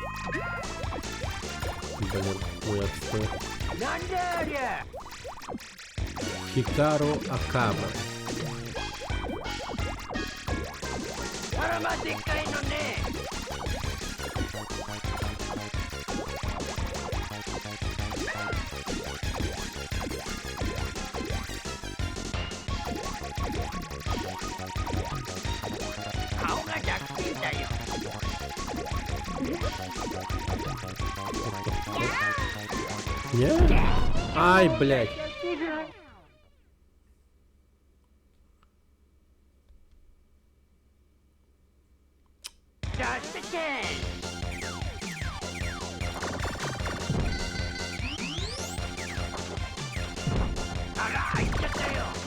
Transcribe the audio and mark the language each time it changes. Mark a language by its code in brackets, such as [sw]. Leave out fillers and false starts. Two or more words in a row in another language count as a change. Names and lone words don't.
[ru] Блин, ой, отстой. [ja] なんだありゃ [ru] Хикару Акама. [ja] あらまでっかいのね顔が弱点だよ [ru] Не? Ай, блядь. [ja] 出してけあら入っちゃったよ